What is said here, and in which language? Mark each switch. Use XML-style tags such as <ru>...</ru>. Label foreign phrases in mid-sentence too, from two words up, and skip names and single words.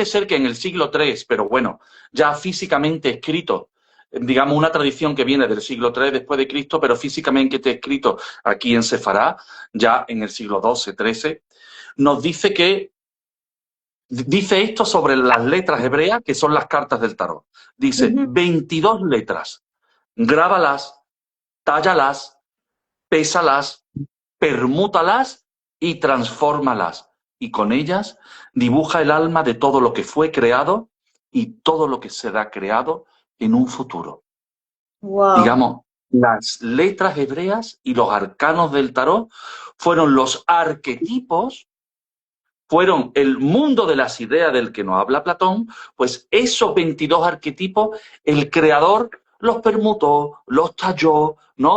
<es>ser que en el siglo III, pero bueno, ya físicamente escrito, digamos una tradición que viene del siglo III después de Cristo, pero físicamente está escrito aquí en Sefará, ya en el siglo XII, XIII, nos dice dice esto sobre las letras hebreas, que son las cartas del tarot. Dice, 22 letras, grábalas, tállalas, pésalas, permútalas y transfórmalas. Y con ellas dibuja el alma de todo lo que fue creado y todo lo que será creado en un futuro. Wow. Digamos, las letras hebreas y los arcanos del tarot fueron los arquetipos, fueron el mundo de las ideas del que nos habla Platón, pues esos 22 arquetipos, el creador los permutó, los talló, ¿no?</es>